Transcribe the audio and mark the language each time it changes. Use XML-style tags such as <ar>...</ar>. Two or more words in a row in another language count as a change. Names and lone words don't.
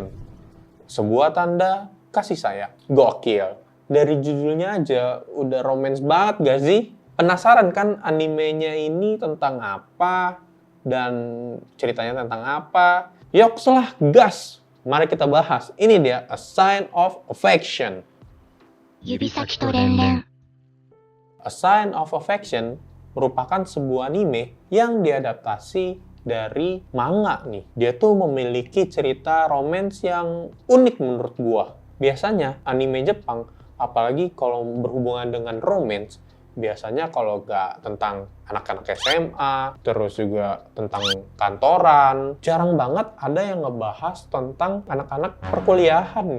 <id>Sebuah tanda kasih sayang. Gokil. Dari judulnya aja udah romance banget gak sih? Penasaran kan animenya ini tentang apa? Dan ceritanya tentang apa? Yokselah gas! Mari kita bahas. Ini dia A Sign of Affection.</id> <ja>指先と連々</ja> <id>A Sign of Affection merupakan sebuah anime yang diadaptasi dari manga nih. Dia tuh memiliki cerita romance yang unik menurut gua. Biasanya anime Jepang, apalagi kalau berhubungan dengan romance, biasanya kalau nggak tentang anak-anak SMA, terus juga tentang kantoran, jarang banget ada yang ngebahas tentang anak-anak perkuliahan nih.</id>